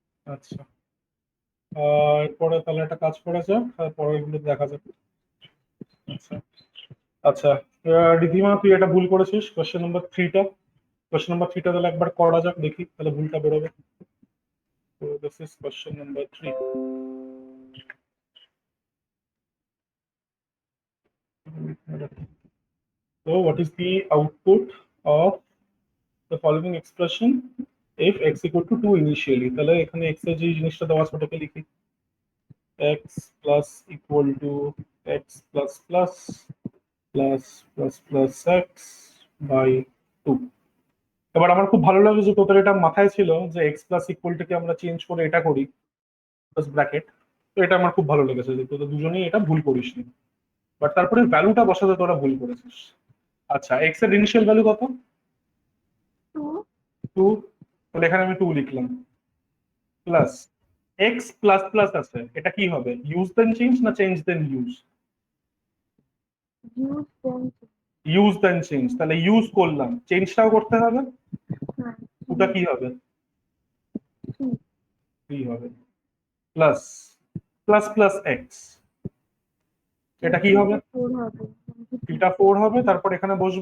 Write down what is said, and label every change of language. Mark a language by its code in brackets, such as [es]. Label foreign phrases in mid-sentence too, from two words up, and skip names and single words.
[bn] আচ্ছা, এরপরে তাহলে একটা কাজ করা যাক, পরের গুলো দেখা যাক। আচ্ছা আচ্ছা, রিধিমা তুই এটা ভুল করেছিস, [en] question number [bn] থ্রিটা তাহলে একবার করা যাক, দেখি তাহলে ভুলটা বেরোবে। [en] তো this is question number 3. So what is the output of the following expression if x equal to 2 initially? [bn] তাহলে এখানে x এর যে জিনিসটা দেওয়া আছে ওটাকে লিখি, [en] x plus equal to x plus plus plus plus plus x by 2. [bn] এবার আমার খুব ভালো লাগে যে তোদের এটা মাথায় ছিল যে x প্লাস ইকুয়ালটাকে আমরা চেঞ্জ করে এটা করি ব্র্যাকেট। তো এটা আমার খুব ভালো লেগেছে যে তোদের দুজনেই এটা ভুল করিসনি, বাট তারপরে ভ্যালুটা বসাতে তোরা ভুল করেছিস। আচ্ছা, x এর ইনিশিয়াল ভ্যালু কত? 2. 2। তাহলে এখানে আমি 2 লিখলাম, [en] plus x plus plus [bn] আছে, এটা কি হবে? [en] use then change না change then use? Use then. use then change, [bn] তাহলে ইউজ করলাম, চেঞ্জটাও করতে হবে। হ্যাঁ, ওটা কি হবে? 3. 3 হবে, [en] plus plus plus x, [bn] এটা কি হবে? 4 হবে। এটা 4 হবে, তারপর এখানে বসবে